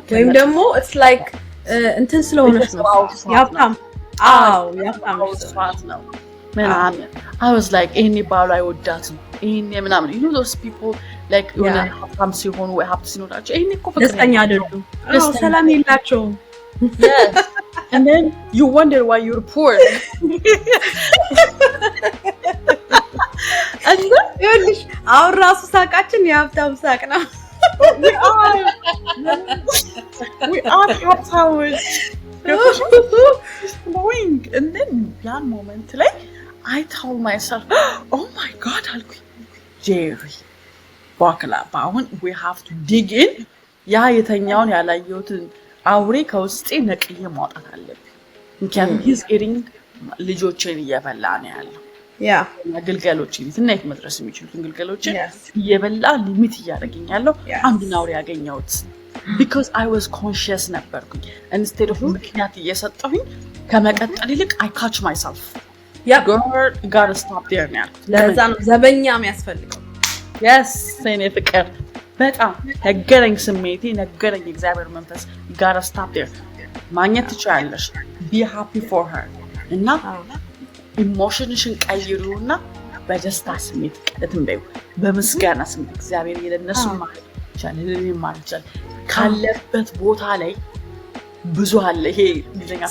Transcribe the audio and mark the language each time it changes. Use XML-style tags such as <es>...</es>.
<am>ወይም ደግሞ</am> <en>it's like</en> <am>እንትን ስለሆነች ነው ያብታም ያብታም ነው ምናምን</am> <en>I was like</en> <am>ይሄኔ ባሉ አይወዳት ነው ይሄኔ ምናምን</am> <en>you know those people like</en> <am>የሆነ ሀብታም ሲሆኑ ወይ ሀብት ሲኖራቸው ይሄኔ እኮ ደስተኛ አይደሉም፣ ሰላም የላቸውም።</am> <en>Yes. And then you wonder why you're poor.</en> <am>And ይኸውልሽ አሁን ራሱ ሳቃችን የሀብታም ሳቅ ነው።</am> <en>We are happy. And then that moment like I told myself, oh my God, Jerry, አሁን we have to dig in.</en> <am>ያ የተኛውን ያላየሁትን አውሬ ከውስጤ ነቅዬ ማውጣት አለብኝ። ምክንያቱም</am> <en>he's eating</en> <am>ልጆችን እየበላ ነው ያለው። ግልገሎችን ትናይት መድረስ የሚችሉትን ግልገሎችን እየበላ ሊሚት እያደረገኝ ያለው አንዱን አውሬ ያገኘሁት</am> <en>because I was conscious</en> <am>ነበርኩኝ</am> <en>instead of</en> <am>ምክንያት እየሰጠሁኝ ከመቀጠል ይልቅ</am> <en>I catch myself. girl gotta stop there now.</en> <am>ለዛ ነው ዘበኛ የሚያስፈልገው። yes እኔ ፍቅር በጣም ነገረኝ ስሜቴ ነገረኝ እግዚአብሔር መንፈስ</am> <en>gotta stop there.</en> <am>ማግኘት ትችላለሽ</am> <en>be happy for her</en> <am>እና ኢሞሽንሽን ቀይሩና በደስታ ስሜት ቀጥም በዩ በመስጋና ስሜት እግዚአብሔር የለነሱ ማለት ይችላል ለኔ ማለት ይችላል ካለበት ቦታ ላይ ብዙ አለ። ይሄ ዲዛይን</am>